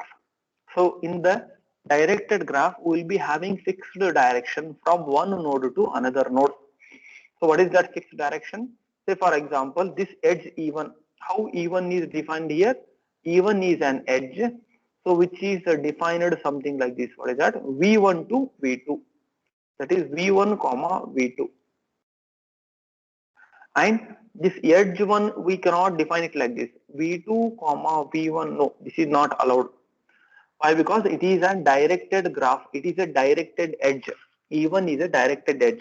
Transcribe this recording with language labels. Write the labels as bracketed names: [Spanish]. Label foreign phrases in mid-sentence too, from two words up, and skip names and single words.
[English] So in the directed graph, we will be having fixed direction from one node to another node. So what is that fixed direction? Say for example, this edge E1. How E1 is defined here? E1 is an edge. So which is defined something like this. What is that? V1 to V2. That is V1 comma V2. And this edge one we cannot define it like this. V2 comma V1. No, this is not allowed. Why? Because it is a directed graph. It is a directed edge. E1 is a directed edge.